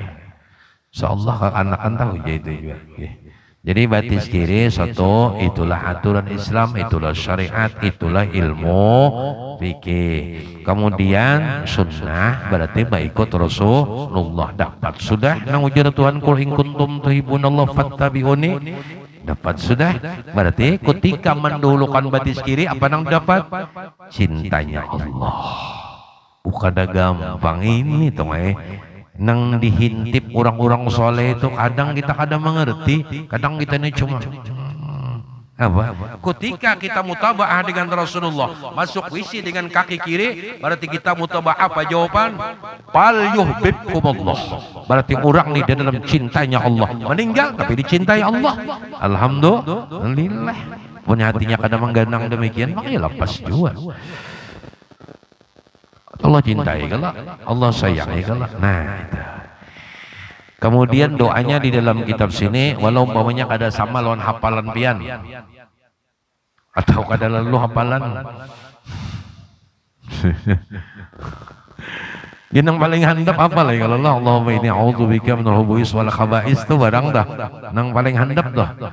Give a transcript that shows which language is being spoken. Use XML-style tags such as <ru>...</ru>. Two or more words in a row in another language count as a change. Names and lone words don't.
<id>Insyaallah anak-anak tahu aja itu juga. Nggih.</id> <bjn>Jadi batis kiri satu itulah aturan Islam, itulah syariat, itulah ilmu fikih.</bjn> <id>Kemudian sunnah berarti mengikut Rasulullah.</id> <bjn>Dapat sudah nang ujar Tuhan</bjn> <ar>qul in kuntum tuhibbunallah fattabi'uni.</ar> <bjn>Dapat sudah berarti ketika mendahulukan batis kiri apa nang dapat? Cintanya Allah. Bukan gampang ini tuh nang dihintip orang-orang soleh itu kadang kita kadang mengerti, kadang kita ini cuma apa?</bjn> <id>Ketika kita mutabaah dengan Rasulullah, masuk WC dengan kaki kiri, berarti kita mutabaah apa jawaban?</id> <ar>Fal yuhibbukumullah.</ar> <id>Berarti orang nih dalam cintanya Allah. Meninggal tapi dicintai Allah.</id> <ar>Alhamdulillah.</ar> <bjn>Punya hatinya kadang mengganang demikian, makanya lepas juga.</bjn> <id>Allah cintai kalau Allah sayangi kalau nah itu.</id> <bjn>Kemudian doanya di dalam kitab sini walau umpamanya ada sama lawan hafalan pian Atau kada lalu hafalan. Yang paling handap apa lagi kalau</bjn> <ar>Allahumma inni a'udzubika minal khubuthis wal khaba'is</ar> <bjn>itu barang dah. Nang paling handap dah.</bjn>